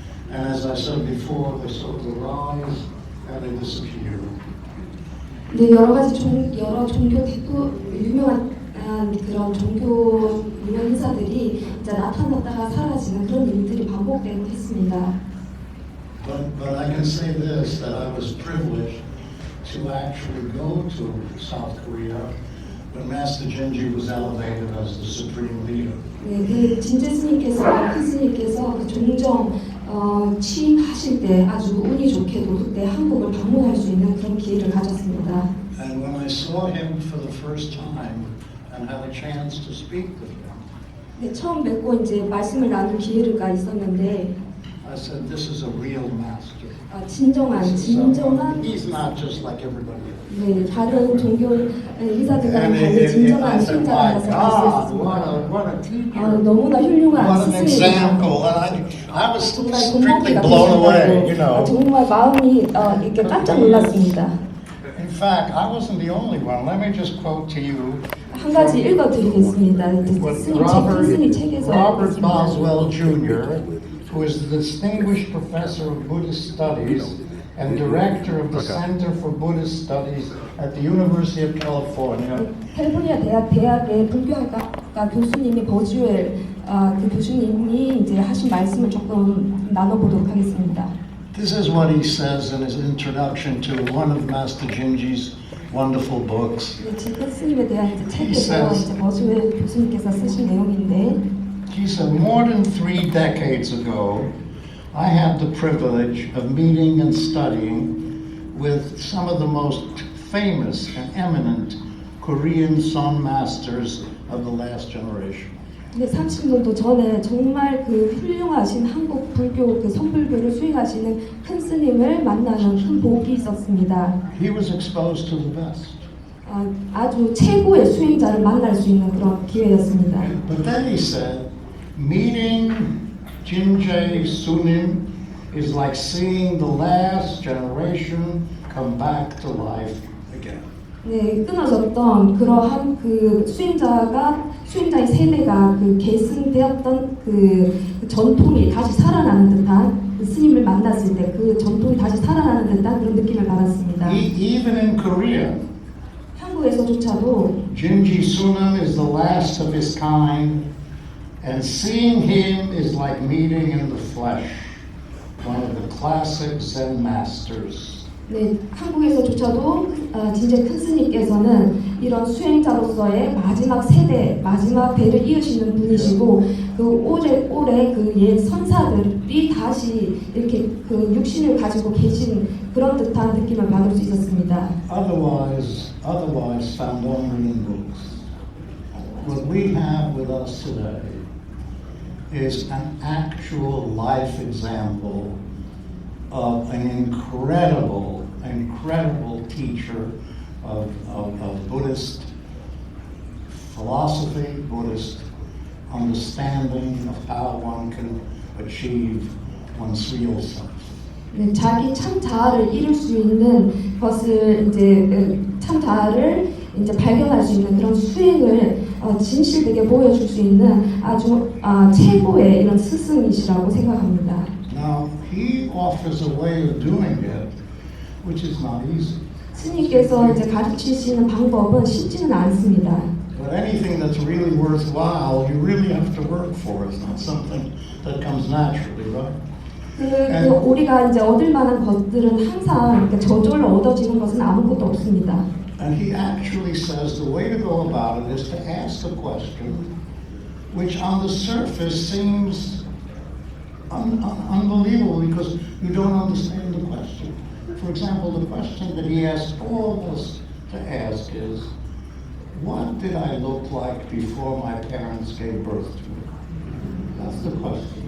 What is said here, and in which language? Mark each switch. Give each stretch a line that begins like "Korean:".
English: And as I said before, they sort of rise and they disappear.
Korean: 네, 여러 종교 유명한 그런 종교 유명 인사들이 이제 나타났다가 사라지는 그런 일들이 반복되고 했습니다.
English: But I can say this, that I was privileged to actually go to South Korea when Master JINJE was elevated as the supreme leader.
Korean: 네, 그 진제 스님께서 큰 스님께서 그 종정 취임하실 때 아주 운이 좋게도 그때 한국을 방문할 수 있는 그런 기회를 가졌습니다.
English: And when I saw him for the first time and had a chance to speak with him,
Korean: 네, 처음 뵙고 이제 말씀을 나눌 기회가 있었는데,
English: I said, "This is a real master.
Korean: 진정한
English: He's not just like everybody else."
Korean: 네, 다른 종교 인사들과는 달리 진정한 신자라서 말씀했습니다.
English: What a teacher!
Korean: 너무나 훌륭한
English: What an
Korean: 스승입니다.
English: example! And I was
Korean: 정말
English: strictly
Korean: 본보기가
English: blown away, you know.
Korean: 정말 마음이 이렇게 깜짝 놀랐습니다.
English: In fact, I wasn't the only one. Let me just quote to you
Korean: 한 가지 읽어드리겠습니다.
English: what
Korean: 큰 스님 책에서
English: Robert
Korean: 읽었습니다.
English: Boswell Jr., who is the Distinguished Professor of Buddhist Studies and Director of the Center for Buddhist Studies at the University of California.
Korean: 캘리포니아 대학의 불교학과 교수님이 버즈웰 그 교수님이 이제 하신 말씀을 조금 나눠보도록 하겠습니다.
English: This is what he says in his introduction to one of Master JINJE's wonderful books.
Korean: 큰 스님에 대한 이제 책에서 이제 버즈웰 교수님께서 쓰신 내용인데.
English: He said, more than 3 decades ago, I had the privilege of meeting and studying with some of the most famous and eminent Korean Son masters of the last generation.
Korean: 근데 30년도 전에 정말 그 훌륭하신 한국 불교 그 선불교를 수행하시는 큰 스님을 만나는 큰 복이 있었습니다.
English: He was exposed to the best.
Korean: 아주 최고의 수행자를 만날 수 있는 그런 기회였습니다.
English: But then he said, meeting JINJE Sunim is like seeing the last generation come back to life again.
Korean: 네, 끊어졌던 그러한 그 수행자의 세대가 그 계승되었던 그 전통이 다시 살아나는 듯한 그 스님을 만났을 때 그 전통이 다시 살아나는 듯한 그런 느낌을 받았습니다.
English: Even in Korea,
Korean: 한국에서조차도
English: JINJE Sunim is the last of his kind, and seeing him is like meeting in the flesh one of the classic Zen masters.
Korean: 네, 한국에서조차도 진제 큰 스님께서는 이런 수행자로서의 마지막 세대, 마지막 대를 이으시는 분이시고 그 올해 그 옛 선사들이 다시 이렇게 그 육신을 가지고 계신 그런 듯한 느낌을 받을 수 있었습니다.
English: Otherwise found only in books. What we have with us today is an actual life example of an incredible teacher of Buddhist philosophy, Buddhist understanding of how one can achieve one's real self.
Korean: 네, 자기 참 자아를 이룰 수 있는 것을 이제 참 자아를 이제 발견할 수 있는 그런 수행을 진실되게 보여줄 수 있는 아주 최고의 이런 스승이시라고 생각합니다.
English: Now he offers a way of doing it, which is not easy.
Korean: 스님께서 이제 가르치시는 방법은 쉽지는 않습니다.
English: But anything that's really worthwhile, you really have to work for. It's not something that comes naturally, right?
Korean: 우리가 이제 얻을 만한 것들은 항상 저절로 얻어지는 것은 아무것도 없습니다.
English: And he actually says the way to go about it is to ask a question which on the surface seems unbelievable because you don't understand the question. For example, the question that he asked all of us to ask is, what did I look like before my parents gave birth to me? That's the question.